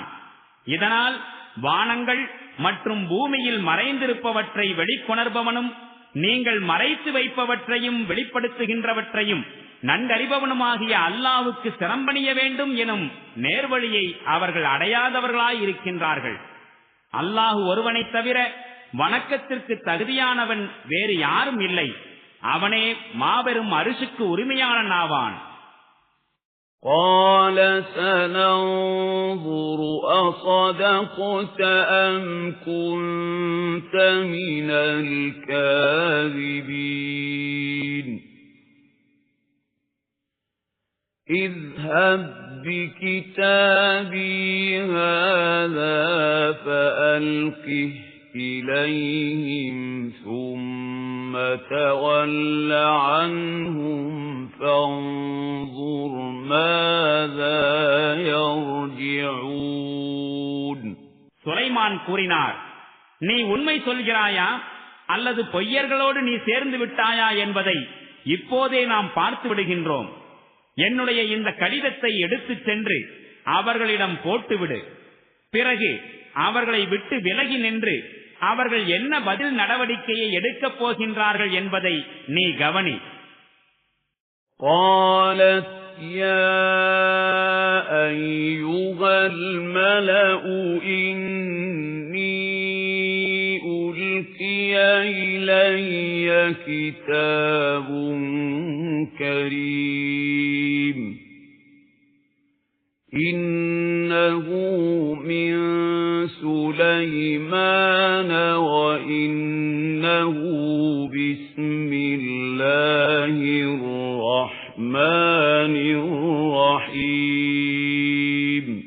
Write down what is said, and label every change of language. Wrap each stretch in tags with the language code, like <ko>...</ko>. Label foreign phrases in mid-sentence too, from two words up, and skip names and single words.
<ta>இதனால் வானங்கள் மற்றும் பூமியில் மறைந்திருப்பவற்றை வெளிக்கொணர்பவனும் நீங்கள் மறைத்து வைப்பவற்றையும் வெளிப்படுத்துகின்றவற்றையும் நன்கறிபவனுமாகிய அல்லாஹ்வுக்கு சிரம்பணிய வேண்டும் எனும் நேர்வழியை அவர்கள் அடையாதவர்களாயிருக்கின்றார்கள். அல்லாஹ் ஒருவனை தவிர வணக்கத்திற்கு தகுதியானவன் வேறு யாரும் இல்லை. அவனே மாபெரும் அரிசுக்கு உரிமையாளன் ஆவான்.</ta> <ar>قال سننظر أصدقت أم كنت من الكاذبين اذهب بكتابي هذا فألقه إليهم ثم تول عنهم فانظر ماذا يرجعون.</ar> <ta>சுலைமான் கூறினார், நீ உண்மை சொல்கிறாயா அல்லது பொய்யர்களோடு நீ சேர்ந்து விட்டாயா என்பதை இப்போதே நாம் பார்த்து விடுகின்றோம். என்னுடைய இந்த கடிதத்தை எடுத்துச் சென்று அவர்களிடம் போட்டுவிடு. பிறகு அவர்களை விட்டு விலகி நின்று அவர்கள் என்ன பதில் நடவடிக்கையை எடுக்கப் போகின்றார்கள் என்பதை நீ கவனி.</ta> <ar>قالت يا أيها الملأ إني ألقي إلي كتاب كريم إنه من سليمان وإنه بسم الله الرحمن الرحيم</ar>